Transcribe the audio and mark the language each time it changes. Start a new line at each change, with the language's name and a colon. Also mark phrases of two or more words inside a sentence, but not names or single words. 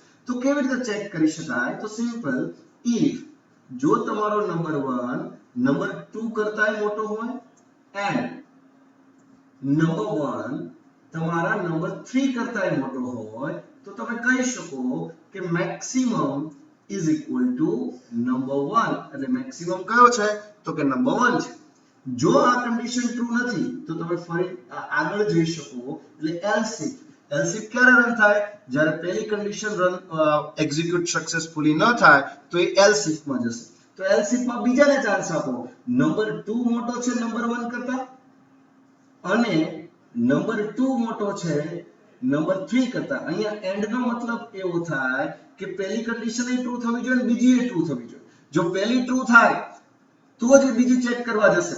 Gujarati: તો કેવી રીતે ચેક કરી શકાય? તો સિમ્પલ if જો તમારો નંબર 1 નંબર 2 કરતા મોટો હોય and નંબર 1 તમારા નંબર 3 કરતા મોટો હોય તો તમે કહી શકો કે મેક્સિમમ
English: is equal to number 1.
Gujarati: એટલે મેક્સિમમ કયો છે તો કે નંબર 1 છે. જો આ
English: condition true
Gujarati: નથી તો તમે ફરી આગળ જઈ શકો એટલે
English: else if
Gujarati: ક્યારે રન થાય જ્યારે પહેલી
English: condition run execute successfully
Gujarati: ન થાય તો એ
English: else if
Gujarati: માં જશે. તો
English: else if
Gujarati: માં બીજાને ચાન્સ આપો નંબર 2 મોટો છે નંબર 1 કરતા અને નંબર 2 મોટો છે નંબર 3 કરતા. અહીંયા એન્ડ નો મતલબ એવો થાય કે પહેલી કન્ડિશન એ ટ્રુ થવી જોઈએ અને બીજી એ ટ્રુ થવી જોઈએ. જો પહેલી ટ્રુ થાય તો જ બીજી ચેક કરવા જશે.